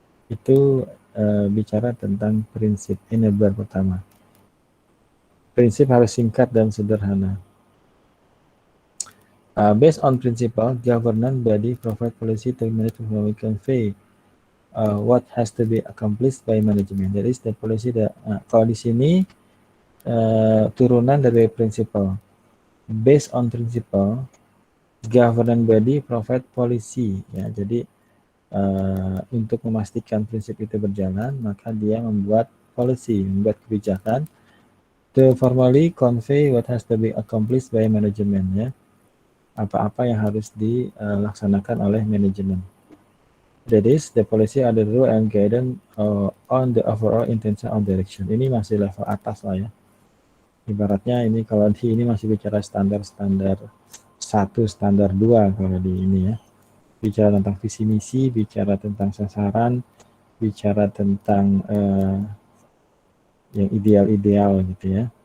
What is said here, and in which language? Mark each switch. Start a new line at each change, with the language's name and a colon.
Indonesian: Itu bicara tentang prinsip enabler pertama. Prinsip harus singkat dan sederhana.
English: Based on principle, governance body provide policy to manage to convey what has to be accomplished by management. That is the policy that
Indonesian: kalau di sini turunan dari principle.
English: Based on principle, governance body provide policy, ya.
Indonesian: Jadi untuk memastikan prinsip itu berjalan, maka dia membuat policy, membuat kebijakan
English: to formally convey what has to be accomplished by management,
Indonesian: ya. Apa-apa yang harus dilaksanakan oleh manajemen.
English: That is, the policy are the rule and guidance on the overall intention or direction.
Indonesian: Ini masih level atas lah, ya. Ibaratnya ini kalau di ini masih bicara standar 1, standar 2 kalau di ini, ya. Bicara tentang visi misi, bicara tentang sasaran, bicara tentang yang ideal-ideal gitu, ya.